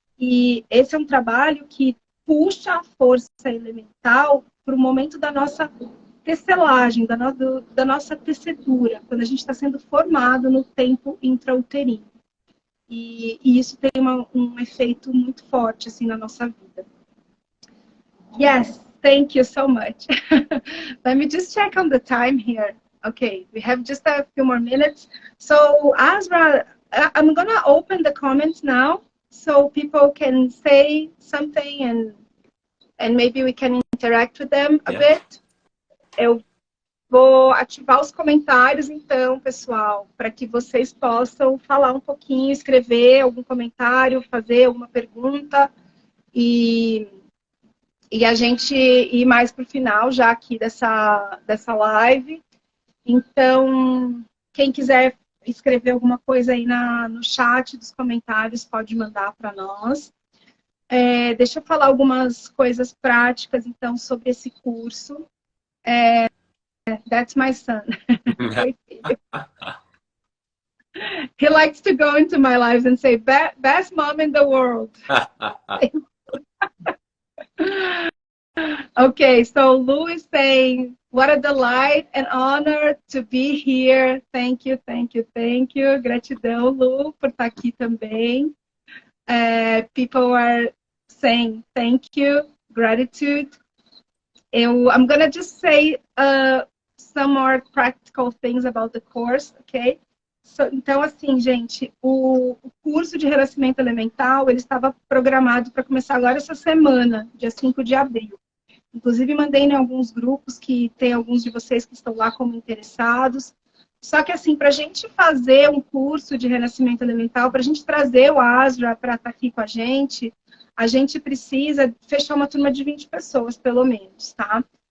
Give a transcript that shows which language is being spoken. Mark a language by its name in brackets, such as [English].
[Portuguese] E esse é um trabalho que puxa a força elemental para o momento da nossa tecelagem, da nossa tecedura, quando a gente está sendo formado no tempo intrauterino. E isso tem um efeito muito forte assim, na nossa vida. [English] Yes, thank you so much. Let me just check on the time here. Okay, we have just a few more minutes. So, Azra, I'm going to open the comments now so people can say something and maybe we can interact with them a bit. [Portuguese] Eu vou ativar os comentários, então, pessoal, para que vocês possam falar um pouquinho, escrever algum comentário, fazer alguma pergunta e a gente ir mais para o final já aqui dessa live. Então, quem quiser escrever alguma coisa aí no chat dos comentários, pode mandar para nós. Deixa eu falar algumas coisas práticas, então, sobre esse curso. [English] That's my son. He likes to go into my lives and say, best mom in the world. Okay, so Lou is saying, what a delight and honor to be here. Thank you, thank you, thank you. [Portuguese] Gratidão, Lu, por estar aqui também. [English] People are saying thank you, gratitude. I'm going to just say some more practical things about the course, okay? [Portuguese] Então, assim, gente, o curso de Renascimento Elemental, ele estava programado para começar agora essa semana, dia 5 de abril. Inclusive, mandei em alguns grupos que tem alguns de vocês que estão lá como interessados. Só que, assim, para a gente fazer um curso de Renascimento Elemental, para a gente trazer o Azra para estar aqui com a gente precisa fechar uma turma de 20 pessoas, pelo menos, tá?